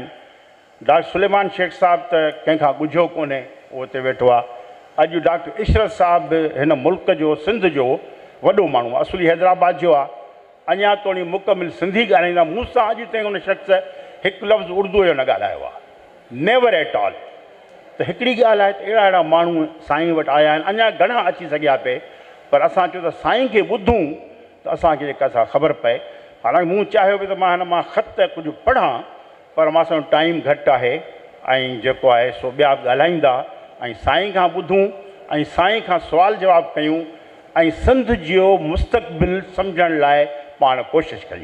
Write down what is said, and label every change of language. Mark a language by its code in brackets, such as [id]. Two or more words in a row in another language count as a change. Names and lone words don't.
[sd] डॉक्टर सुलेमान शेख साहिबु त कंहिंखां ॻुझो कोन्हे, उहो हिते वेठो आहे। अॼु डॉक्टर इशरत साहिबु हिन मुल्क जो, सिंध जो वॾो माण्हू आहे, असुली हैदराबाद जो आहे, अञा ताईं मुकमिल सिंधी ॻाल्हाईंदा। मूंसां अॼु ताईं उन शख़्स हिकु लफ़्ज़ उर्दूअ जो न ॻाल्हायो आहे, [en] never at all. [sd] त हिकिड़ी ॻाल्हि आहे त अहिड़ा अहिड़ा माण्हू साईं वटि आया आहिनि, अञा घणा अची सघिया पे, पर असां चयो त साईं खे ॿुधूं त असांखे जेका सा ख़बर पए। हालांकि मूं चाहियो बि त मां हिन मां ख़त कुझु पढ़ां, पर मां सां टाइम घटि आहे ऐं जेको आहे सो ॿिया बि ॻाल्हाईंदा ऐं साईं खां ॿुधूं ऐं साईं खां सुवाल जवाबु कयूं ऐं सिंध जो मुस्तक़बिल सम्झण लाइ पाण कोशिशि कयूं।